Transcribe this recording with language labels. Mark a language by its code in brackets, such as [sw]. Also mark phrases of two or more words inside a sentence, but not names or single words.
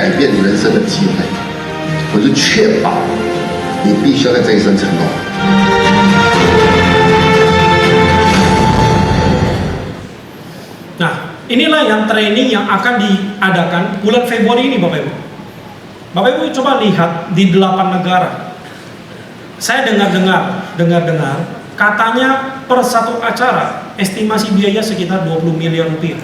[zh] 变人生的机会，我就确保你必须要在这一生成功。 [id] Nah, inilah yang training yang akan diadakan bulan Februari ini, Bapak Ibu. Bapak Ibu coba lihat di 8 negara. Saya dengar-dengar, katanya per satu acara estimasi biaya sekitar 20 miliar rupiah.